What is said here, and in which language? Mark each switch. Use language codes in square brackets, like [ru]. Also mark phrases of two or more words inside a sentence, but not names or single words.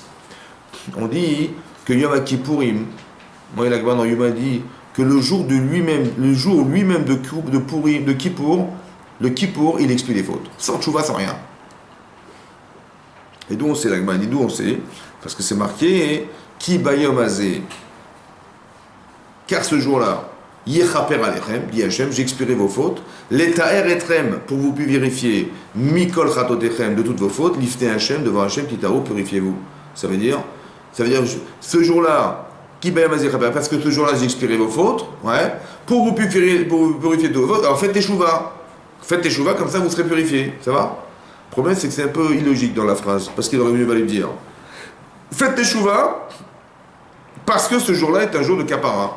[fr] On dit que Yom Kippourim, moi, la Gemara dans Yom dit que le jour lui-même de Kippour, le Kippour, il explie les fautes. Sans tchouva, sans rien. Et d'où on sait, la Gemara dit d'où on sait? Parce que c'est marqué [he] כי ביום הזה. [fr] Car ce jour-là, [he] יכפר עליכם, [fr] dit Hachem, j'expierai vos fautes. [he] לטהר אתכם, [fr] pour vous purifier, [he] מכל חטאתיכם, [fr] de toutes vos fautes, [he] לפני השם, [fr] devant Hachem, Titaro, purifiez-vous. Ça veut dire, ce jour-là, [he] כי ביום הזה, [fr] parce que ce jour-là, j'expierai vos fautes, ouais, pour vous purifier de vos fautes, alors faites teshuva. Faites teshuva, comme ça vous serez purifié. Ça va? Le problème, c'est que c'est un peu illogique dans la phrase, parce qu'il aurait mieux valu dire. Faites teshuva, parce que ce jour-là est un jour de kapara.